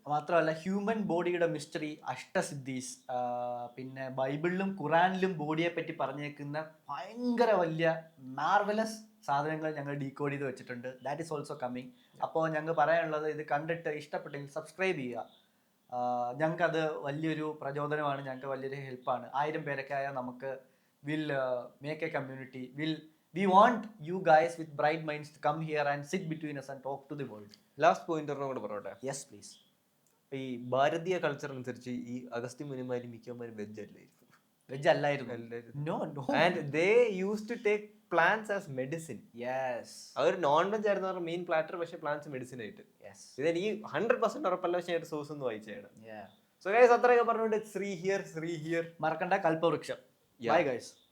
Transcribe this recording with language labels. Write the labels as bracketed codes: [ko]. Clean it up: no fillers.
[ml] മാത്രമല്ല ഹ്യൂമൻ ബോഡിയുടെ മിസ്റ്ററി, അഷ്ടസിദ്ധീസ്, പിന്നെ ബൈബിളിലും ഖുറാനിലും ബോഡിയെ പറ്റി പറഞ്ഞേക്കുന്ന ഭയങ്കര വലിയ മാർവലസ് സാധനങ്ങൾ ഞങ്ങൾ ഡീകോഡ് ചെയ്ത് വെച്ചിട്ടുണ്ട്. [en] That is also coming. [ml] അപ്പോൾ ഞങ്ങൾക്ക് പറയാനുള്ളത്, ഇത് കണ്ടിട്ട് ഇഷ്ടപ്പെട്ടെങ്കിൽ സബ്സ്ക്രൈബ് ചെയ്യുക. ഞങ്ങൾക്കത് വലിയൊരു പ്രചോദനമാണ്, ഞങ്ങൾക്ക് വലിയൊരു ഹെൽപ്പാണ്. 1000 പേരൊക്കെ ആയാൽ നമുക്ക് [en] Will make a community. We want you guys with bright minds to come here and sit between us and talk to the world. [ml] Last point കൂടെ പറയട്ടെ. [en] Yes, please. [ml] ഈ ഭാരതീയ കൾച്ചർ അനുസരിച്ച് ഈ അഗസ്ത്യ മുനിമാരും മിക്കമാരും വെജ് അല്ലായിരുന്നു. വെജ് അല്ലായിരുന്നു. No. [en] And they used to take plants as medicine. Yes. [ml] Our non veg ആയിരുന്നു അവരുടെ main platter, പക്ഷേ പ്ലാന്റ്സ് മെഡിസിൻ ആയിട്ട്. [en] Yes. [ml] ഇതെനിക്ക് 100% ഉറപ്പല്ല, പക്ഷേ സോഴ്സ് ഒന്ന് വായിച്ചാണ്. [en] Yeah. [ml] സോ ഗൈസ്, അത്രയൊക്കെ പറഞ്ഞുകൊണ്ട് ശ്രീ ഹിയർ മറക്കണ്ട കൽപ്പവൃക്ഷം. [en] Bye guys.